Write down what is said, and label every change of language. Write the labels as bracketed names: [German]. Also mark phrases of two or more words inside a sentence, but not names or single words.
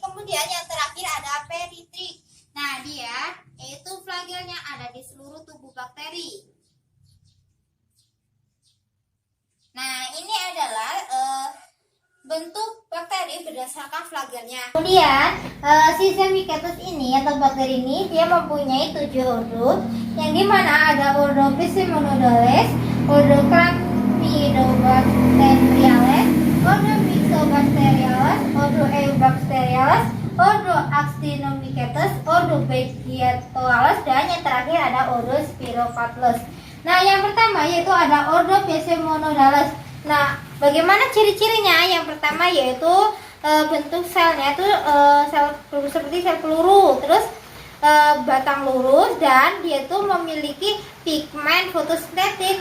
[Indonesian] Kemudian yang terakhir ada peritrik. Nah, dia yaitu flagelnya ada di seluruh tubuh bakteri. Nah, ini adalah bentuk bakteri berdasarkan flagelnya. Kemudian Sisyphicatus ini atau bakteri ini dia mempunyai 7 ordo, yang dimana ada ordo Pseudomonas, ordo Clamidobacteriales, ordo Myxobacteriales, ordo Eubacteriales, ordo Actinomycetes, ordo Vegetales, dan yang terakhir ada ordo Spirocatus. Nah, yang pertama yaitu ada ordo Pseudomonas. Nah, bagaimana ciri-cirinya? Yang pertama yaitu bentuk selnya itu sel seperti sel peluru, terus batang lurus, dan dia itu memiliki pigmen fotosintetik.